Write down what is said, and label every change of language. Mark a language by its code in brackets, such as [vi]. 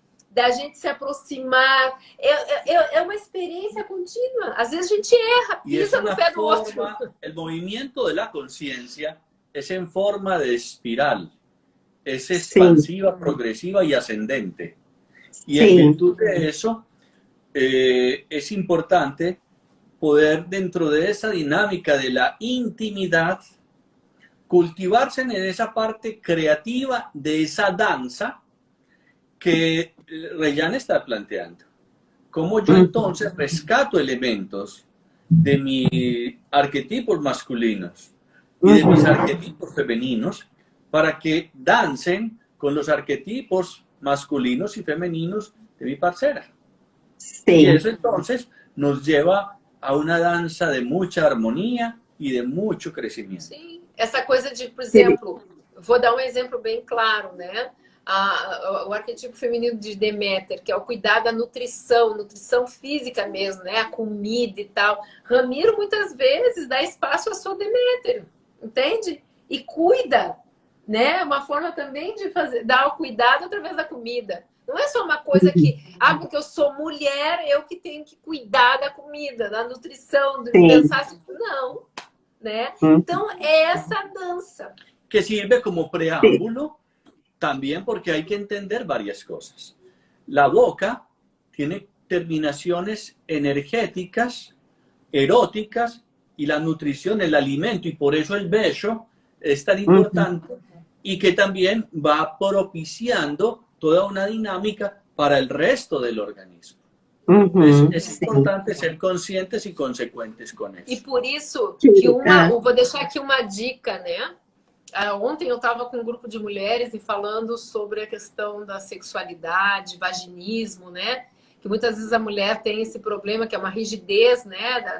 [pt] Da gente se aproximar. É uma experiência contínua. Às vezes a gente erra, pisa no pé do outro. O movimento da consciência é em forma de espiral. É expansiva, progresiva e ascendente. E em virtude de [es] eso, es importante poder, dentro de esa dinámica de la intimidad, cultivarse en esa parte creativa de esa danza que Rayane está planteando. Cómo yo entonces rescato elementos de mis arquetipos masculinos y de mis arquetipos femeninos para que dancen con los arquetipos masculinos y femeninos de mi parcera. Y eso entonces nos lleva a una [pt] dança de muita harmonia e de muito crescimento. Sim, essa coisa de, por exemplo, vou dar um exemplo bem claro, né? O arquetipo feminino de Deméter, que é o cuidar da nutrição física mesmo, né? A comida e tal. Ramiro muitas vezes dá espaço à sua Deméter, entende? E cuida, né? Uma forma também de dar o cuidado através da comida. Não é só uma coisa que, porque eu sou mulher, eu que tenho que cuidar da comida, da nutrição, do pensar assim. Não, né? Então, é essa dança. [es] Que sirve como preámbulo también porque hay que entender varias cosas. La boca tiene terminaciones energéticas, eróticas, y la nutrición, el alimento, y por eso el beso es tan importante, y que también va propiciando toda una dinámica para el resto del organismo. Es importante ser conscientes [pt] e consequentes com isso. E por isso, vou deixar aqui uma dica, né? Ontem eu estava com um grupo de mulheres e falando sobre a questão da sexualidade, vaginismo, né? Que muitas vezes a mulher tem esse problema, que é uma rigidez, né?